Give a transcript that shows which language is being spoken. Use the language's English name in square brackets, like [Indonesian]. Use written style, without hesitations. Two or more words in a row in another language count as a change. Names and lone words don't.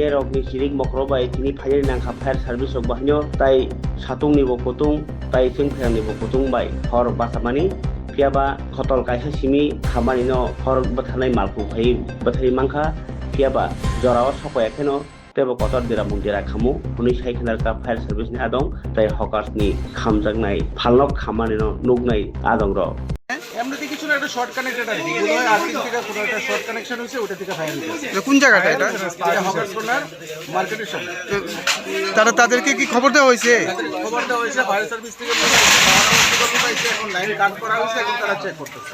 [Kok Borok] rok ni sirik mokrobai tini phayari nangkha fire service ok bahnyo tai satung ni bo kutung tai singphang ni bo kutung bai hor basamani piaba khotol kaisa simi khamani no hor bathanai malpu phai bathai mangkha piaba jorao sokoya kheno tebo kotor dira mundira khamu uni saikhanar ka fire service ni adong tai Hawkers ni khamjaknai phalok khamani no nugnai adong ro [Bangla] এমনিতে কিছু না একটা শর্ট কানেক্টেড আছে এগুলো হয় আর্থিং থেকে কোনো একটা শর্ট কানেকশন হয়েছে ওটা থেকে ফায়ার হয়েছে। কোন জায়গাটা এটা? এটা হকার্স কর্নার মার্কেটের সামনে। তাদেরকে কি খবর দেওয়া হয়েছে? খবর দেওয়া হয়েছে ফায়ার সার্ভিস থেকে এখন লাইন কাট করা হয়েছে এখন তারা চেক করতেছে।